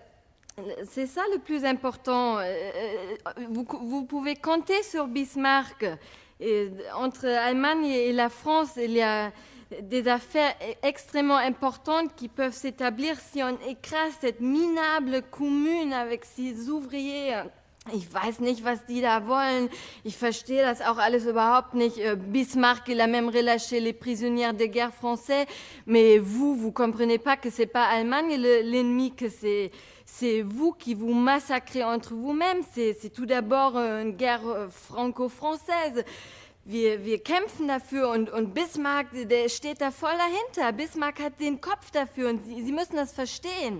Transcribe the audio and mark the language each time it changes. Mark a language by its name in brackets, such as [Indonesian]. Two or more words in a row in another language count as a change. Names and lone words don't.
[French] C'est ça le plus important. Vous pouvez compter sur Bismarck. Et entre l'Allemagne et la France, il y a des affaires extrêmement importantes qui peuvent s'établir si on écrase cette minable commune avec ses ouvriers. [German] Ich weiß nicht, was die da wollen. Ich verstehe das auch alles überhaupt nicht. [French] Bismarck, il a même relâché les prisonnières de guerre français. Mais vous comprenez pas que c'est pas Allemagne l'ennemi, que c'est vous qui vous massacrez entre vous-mêmes. C'est tout d'abord une guerre franco-française. [German] wir kämpfen dafür und Bismarck, der steht da voll dahinter. Bismarck hat den Kopf dafür und Sie müssen das verstehen.